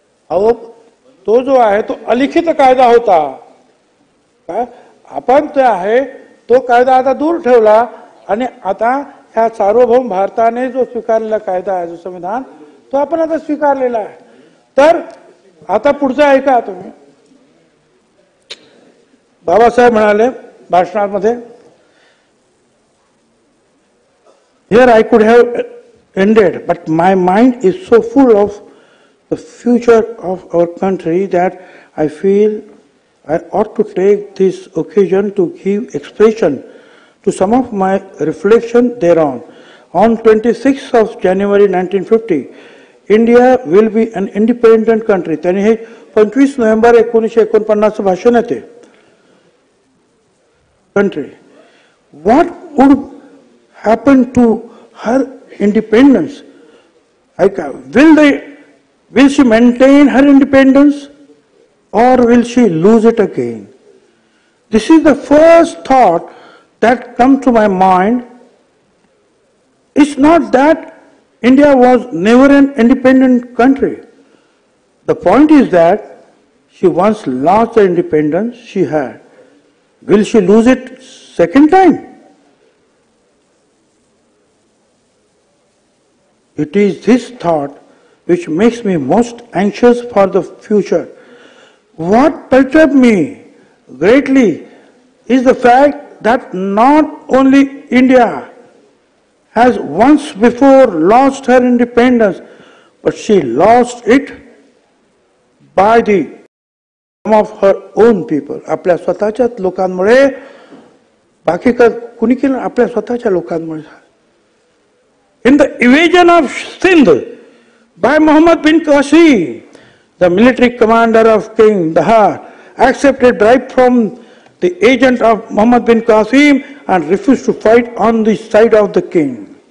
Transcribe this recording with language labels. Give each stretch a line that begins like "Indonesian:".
Marathi: अहो, तो जो आहे तो अलिखित कायदा होता. काय आपण ते आहे तो कायदा आता दूर ठेवला आणि आता ह्या सार्वभौम भारताने जो स्वीकारलेला कायदा आहे, जो संविधान, तो आपण आता स्वीकारलेला आहे. तर आता पुढचं ऐका तुम्ही. बाबासाहेब म्हणाले भाषणामध्ये,
English: here I could have ended, but my mind is so full of the future of our country that I feel I ought to take this occasion to give expression to some of my reflection thereon. On 26th of January 1950, India will be an independent country.
Marathi: त्यांनी हे 25 November 1949 भाषण आहे ते.
English: Country. What would happen to her independence? Will she maintain her independence or will she lose it again? This is the first thought that comes to my mind. It's not that India was never an independent country. The point is that she once lost the independence she had. Will she lose it second time? It is this thought which makes me most anxious for the future. What perturbs me greatly is the fact that not only India has once before lost her independence, but she lost it by the some of her own people.
Marathi: आपल्या स्वतःच्याच लोकांमुळे, बाकी का कुणी केलं? आपल्या स्वतःच्या लोकांमुळे.
English: In the invasion of Sindh by Muhammad bin Qasim, the military commander of King Dahar accepted bribe from the agent of Muhammad bin Qasim and refused to fight on the side of the king.